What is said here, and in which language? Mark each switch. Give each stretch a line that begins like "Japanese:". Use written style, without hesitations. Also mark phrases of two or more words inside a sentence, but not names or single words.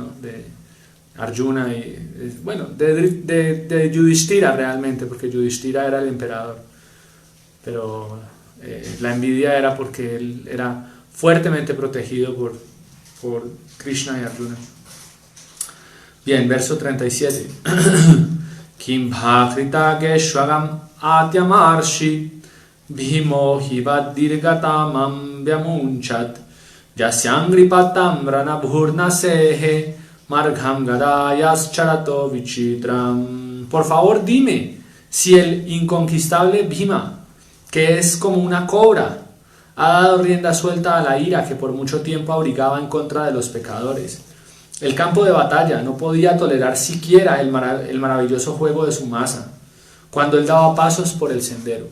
Spanish: De Arjuna y, bueno, de Yudhishthira realmente, porque Yudhishthira era el emperador, pero la envidia era porque él era fuertemente protegido por Krishna y Arjuna. Bien, verso 37.
Sanskrit: Kim bhakrita geshwagam atyamarshi bhimo hivat dirgatamam vyamunchat yasyangripatam ranabhurnasehe margham gadayas charato vichitram.
Spanish: Por favor, dime si el inconquistable Bhima, que es como una cobra, ha dado rienda suelta a la ira que por mucho tiempo abrigaba en contra de los pecadores. El campo de batalla no podía tolerar siquiera el maravilloso juego de su masa, cuando él daba pasos por el sendero.